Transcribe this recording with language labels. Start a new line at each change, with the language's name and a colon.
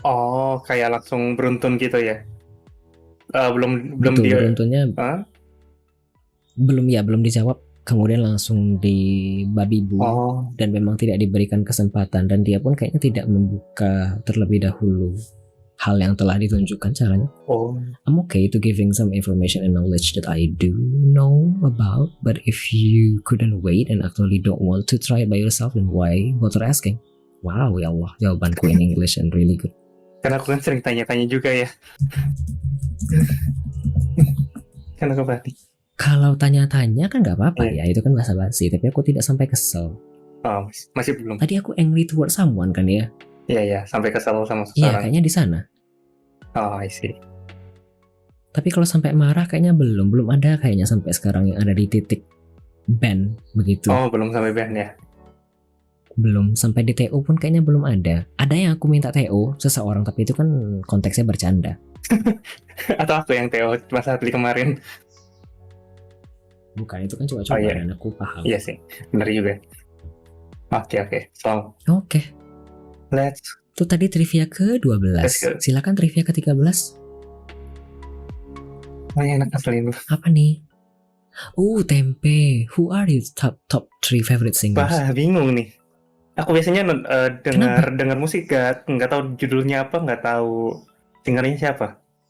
Indonesian: Oh, kayak langsung beruntun gitu ya? Belum dia. Beruntunnya. Belum dijawab, kemudian langsung di babibu dan memang tidak diberikan kesempatan dan dia pun kayaknya tidak membuka terlebih dahulu hal yang telah ditunjukkan caranya.
English: I'm okay to giving some information and knowledge that I do know about, but if you couldn't wait and actually don't want to try it by yourself, then why bother asking? Wow,
Indonesian: ya Allah, jawabanku
English: in English and really good.
Indonesian: Karena aku kan sering tanya-tanya juga ya. Kan aku berarti. Kalau tanya-tanya kan nggak apa-apa ya, itu kan basa-basi. Tapi aku tidak sampai kesel. Masih belum. Tadi aku
English: angry toward someone
Indonesian: kan ya? Iya, sampai kesel sama seseorang. Iya, kayaknya di sana.
English: I see.
Indonesian: Tapi kalau sampai marah kayaknya belum ada kayaknya sampai sekarang yang ada di titik ban begitu. Belum sampai ban ya? Belum, sampai di TO pun kayaknya belum ada. Ada yang aku minta TO seseorang, tapi itu kan konteksnya bercanda. Atau aku yang TO pas Atli kemarin. Bukan, itu kan coba-coba dan aku paham. Iya sih, benar juga. Oke. Oke. Itu tadi trivia ke-12. Silakan trivia ke-13. Enak asalin. Apa nih? Tempe.
English: Who are your top 3 favorite singers?
Indonesian: Bingung nih. Aku biasanya dengar musik nggak tahu judulnya apa, nggak tahu singernya siapa.